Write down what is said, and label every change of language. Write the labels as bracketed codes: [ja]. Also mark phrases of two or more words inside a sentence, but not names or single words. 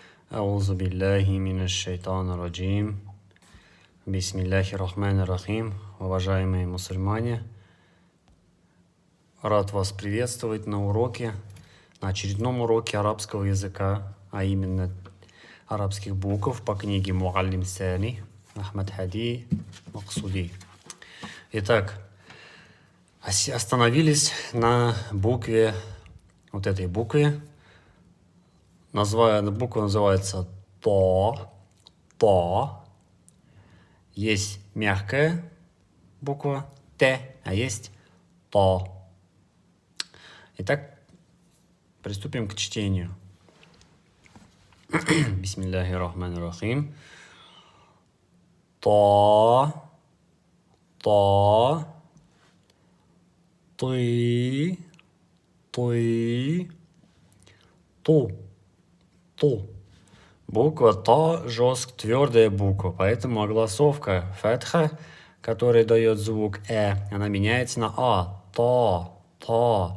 [ar] أعوذ بالله من الشيطان الرجيم. بسم الله الرحمن الرحيم. [ru] Уважаемые мусульмане, рад вас приветствовать на уроке, на очередном уроке арабского языка, а именно арабских букв по книге Муаллим Сани Ахмад Хади Максуди. Итак, остановились на букве, вот этой букве. Буква называется То. Есть мягкая буква Т, а есть То. Итак, приступим к чтению. [ar] بسم الله الرحمن الرحيم. [ru] То. Ты. Ту. Буква То твердая буква, поэтому огласовка фатха, которая дает звук она меняется на То.